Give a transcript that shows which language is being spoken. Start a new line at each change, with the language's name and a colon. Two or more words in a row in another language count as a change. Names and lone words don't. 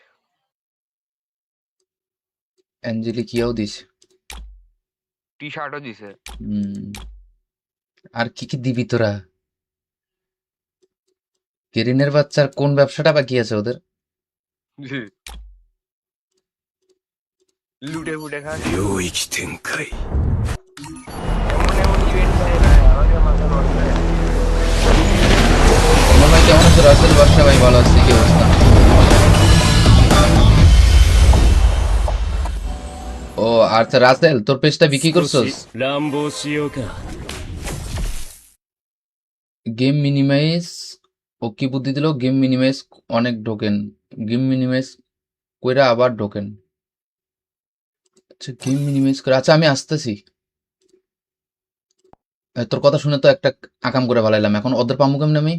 Bangla: অ্যাঞ্জেলিক ইয়াও দিছে। টি শার্টও দিছে। হুম। আর কি কি দিবি তোরা? কেরিনের বাচ্চার কোন ব্যবসাটা বাকি আছে ওদের? লুটে ফুটে খাস।
Japanese: 領域展開。
Bangla: এমন এমন ইভেন্ট ভাই ভাই আমাকে মাথা নষ্ট হয়ে যায়। আমার ভাই কেমন আছো রাসেল বাদশা? ভাই ভালো আছি, কি অবস্থা? ও আচ্ছা রাসেল, তোর পেজটা বিক্রি
Japanese: 少
Bangla: করছস?
Japanese: し乱暴しようか。
English: game minimize
Bangla: ও কি বুদ্ধি দিল?
English: game minimize
Bangla: অনেক ঢোকেন,
English: game minimize
Bangla: কইরা আবার ঢোকেন। আচ্ছা
English: game minimize
Bangla: করে, আচ্ছা আমি আসতেছি। তোর কথা শুনে তো একটা আকাম করে ভালাইলাম, এখন ওদের পামু কেমনে আমি?